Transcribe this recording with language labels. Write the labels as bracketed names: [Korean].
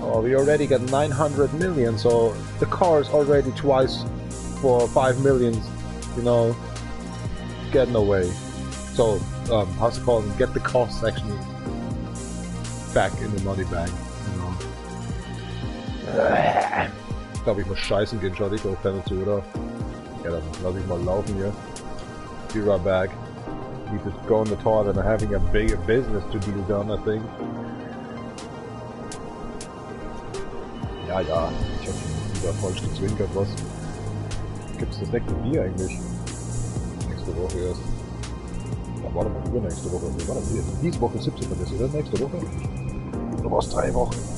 [English] Oh, we already got 900 million, so the car is already twice for 5 million, you know, getting away. So, how's it called? Get the costs actually back in the money bag, you know. [German] Ich glaube, ich muss scheißen gehen, schau dich auch keine zu, oder? Ja, dann lass ich mal laufen hier. [English] Be right back. Need to go on the toilet and having a bigger business to be done, I think. [German] Ja, ich hab wieder falsch gezwinkert, was? Gibt's das nächste Bier eigentlich? Nächste Woche erst. Ja, warte mal, übernächste Woche. Nee, warte mal, diese Woche 17. ist, oder? Nächste Woche? Oder was? 3 Wochen?